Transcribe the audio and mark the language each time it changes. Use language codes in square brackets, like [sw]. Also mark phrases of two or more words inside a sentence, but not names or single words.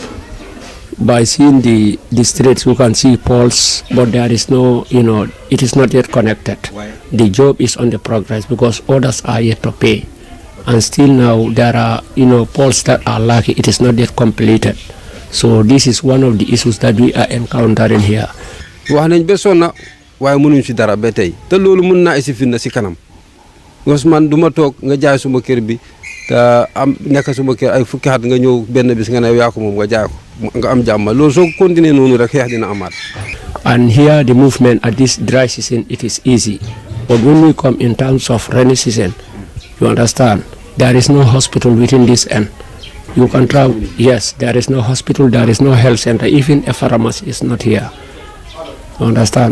[en] By seeing the streets, we can see poles, but there is no, it is not yet connected. Why? The job is on the progress because others are yet to pay. And still now there are, poles that are lacking. It is not yet completed. So this is one of the issues that we are encountering here. [wo] wax nañ ba sonna waaye mënuñ ci dara ba tey te loolu mën naa isi finna si kanam parce que man du ma toog nga jaay suma kër bi te am nekk suma kër ay fukki at nga ñëw benn bis nga ne yaa ko moom nga jaay ko nga am jàmm loolu soo continuer noonu rek xeex dina amaat. [en] And here the movement at this dry season, it is easy. But when we come in terms of rainy season, you understand, there is no hospital within this end. You can travel, yes, there is no hospital, there is no health center, even a pharmacy is not here. You understand?